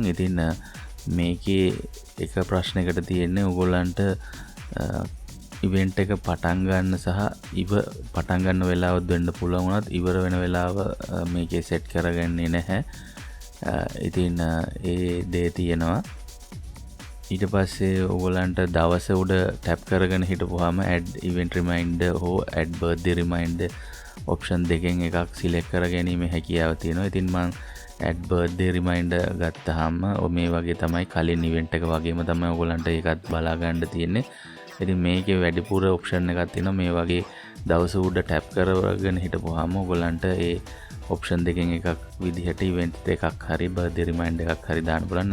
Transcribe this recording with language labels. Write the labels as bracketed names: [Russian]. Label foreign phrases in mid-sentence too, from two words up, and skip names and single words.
[Sinhala] ඉතින් මේකේ එක ප්‍රශ්නයකට තියෙන්නේ ඔයගොල්ලන්ට ඉවෙන්ට් එක පටන් ගන්න සහ පටන් ගන්න වෙලාවත් වෙන්න පුළුවන් වුණත් ඉවර වෙන වෙලාව මේකේ සෙට් කරගන්නේ නැහැ. ඉතින් ඒ දේ තියෙනවා. ඊට පස්සේ ඔයගොල්ලන්ට දවස උඩ ටැප් කරගෙන හිටපුවාම [English] add event reminder [Sinhala] හෝ [English] add birthday reminder [Sinhala] option දෙකෙන් එකක් select කර ගැනීම හැකියාව තියෙනවා. ඉතින් මම [English] add birthday reminder [Sinhala] ගත්තාම මේ වගේ තමයි කලින් event එක වගේම තමයි ඔයගොල්ලන්ට ඒකත් බලා ගන්න තියෙන්නේ. ඉතින් මේකේ වැඩිපුර option එකක් තියෙනවා. මේ වගේ දවස උඩ ටැප් කරගෙන හිටපුවාම ඔයගොල්ලන්ට ඒ option දෙකෙන් එකක් විදිහට event එකක් හරි [English] birthday reminder [Sinhala] එකක් හරි දාන්න පුළුවන්.